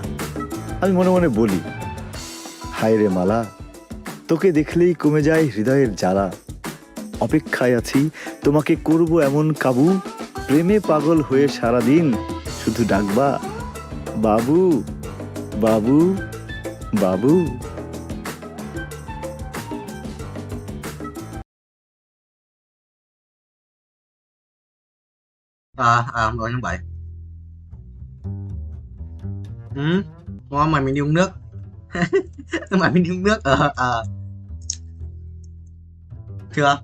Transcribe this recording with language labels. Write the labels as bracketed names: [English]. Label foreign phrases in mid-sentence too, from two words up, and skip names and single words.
[Bangla] আমি মনে মনে বলি, হায় রে মালা, তোকে দেখলেই কমে যায় হৃদয়ের জ্বালা। অপেক্ষায় আছি তোমাকে করব এমন কাবু, প্রেমে পাগল হয়ে সারাদিন শুধু ডাকবা বাবু বাবু বাবু। [Vietnamese] Rồi tháng 7. Ngon mà mình đi uống nước. Mà mình đi uống nước. Chưa?